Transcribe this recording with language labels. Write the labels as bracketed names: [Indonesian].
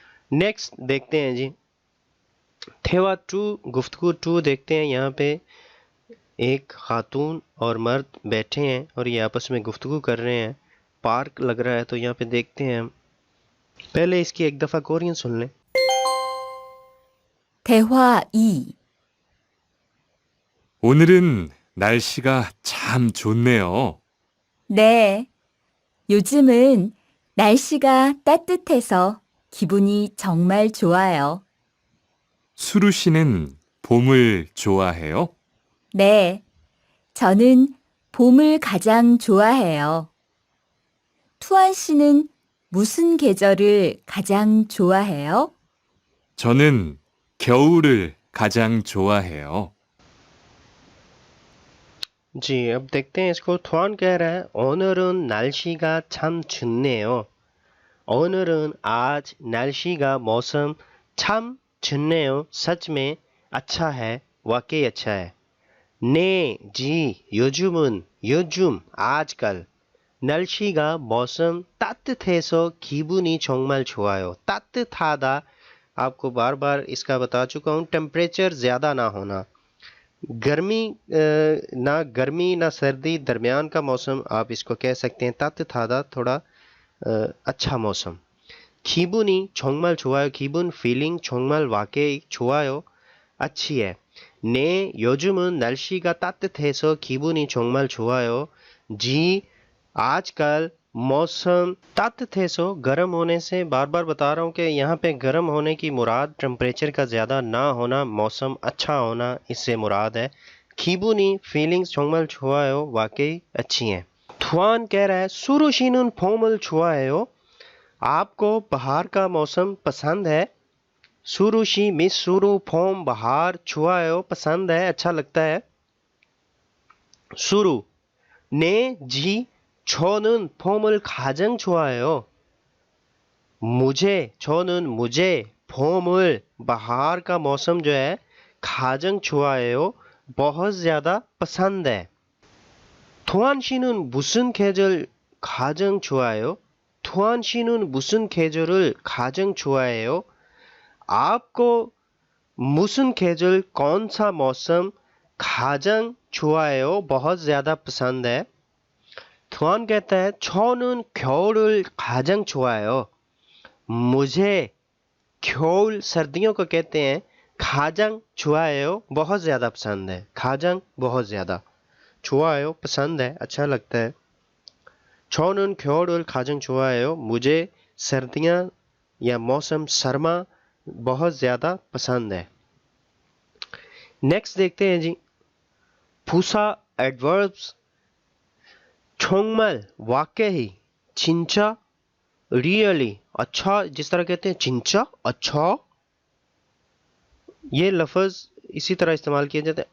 [Hindi] Next देखते हैं जी, thewa to गुफ्तगू टू देखते हैं। यहाँ पे एक खातून और मर्द बैठे हैं और ये आपस में गुफ्तगू कर रहे हैं, पार्क लग रहा है। तो यहाँ पे देखते हैं हम, पहले इसकी एक दफ़ा कोरियन सुन लें। [Korean] 대화 2. 오늘은 날씨가 참 좋네요. 네. 요즘은 날씨가 따뜻해서 기분이 정말 좋아요. 수루 씨는 봄을 좋아해요? 네. 저는 봄을 가장 좋아해요. 투안 씨는 무슨 계절을 가장 좋아해요? 저는 겨울을 가장 좋아해요. [Hindi] जी अब देखते हैं इसको। थ्वान कह रहा है [Korean] 오늘은 날씨가 참 좋네요। [Hindi] 오늘은 आज 날씨가 मौसम [Korean] 참 좋네요, [Hindi] सच में अच्छा है, वाकई अच्छा है। [Korean] ने जी 요즘은 요즘 आजकल, 날씨가 मौसम 따뜻해서 기분이 정말 좋아요। [Hindi] 따뜻하다 आपको बार बार इसका बता चुका हूँ, टेम्परेचर ज़्यादा ना होना, गर्मी ना गर्मी ना सर्दी, दरमियान का मौसम आप इसको कह सकते हैं 따뜻하다, थोड़ा अच्छा मौसम। [Korean] 기분이 정말 좋아요, 기분 फीलिंग, 정말 वाकई, 좋아요 अच्छी है। 네 요즘은 날씨가 따뜻해서 기분이 정말 좋아요। [Hindi] जी आजकल मौसम 따뜻해서 गर्म होने से, बार बार बता रहा हूँ कि यहाँ पे गर्म होने की मुराद टेम्परेचर का ज़्यादा ना होना, मौसम अच्छा होना, इससे मुराद है। 기분이 फीलिंग्स [Korean] 정말 좋아요, [Hindi] वाकई अच्छी हैं। थुआन कह रहा है [Korean] 수루시는 봄을 좋아해요, [Hindi] आपको बहार का मौसम पसंद है। सुरुशी मिस सुरु फोम बहार, छुआयो पसंद है, अच्छा लगता है। सुरु [Korean] 네, 지, 저는 봄을 가장 좋아해요. [Hindi] मुझे 봄을 बाहर का मौसम जो है [Korean] 가장 좋아해요. [Hindi] बहुत ज्यादा पसंद है. [Korean] 토한 씨는 무슨 계절 가장 좋아해요? 토한 씨는 무슨 계절을 가장 좋아해요? [Hindi] आपको [Korean] 무슨 계절 [Hindi] कौन सा मौसम [Korean] 가장 좋아해요? [Hindi] बहुत ज्यादा पसंद है. [Korean] 토한 [Hindi] कहता है [Korean] 저는 겨울을 가장 좋아해요. [Hindi] मुझे 겨울 सर्दियों को कहते हैं [Korean] 가장 좋아해요. [Hindi] बहुत ज्यादा पसंद है. 가장 बहुत ज्यादा. 좋아해요. पसंद है. अच्छा लगता है. [Korean] 저는 겨울을 가장 좋아해요. [Hindi] मुझे सर्दियाँ या मौसम सरमा बहुत ज्यादा पसंद है. नेक्स्ट देखते हैं जी. 부사 adverbs. 정말 वाकई 진짜 रियली अच्छा जिस तरह कहते हैं चिंचा अच्छा ये लफ्ज इसी तरह इस्तेमाल किए जाते हैं.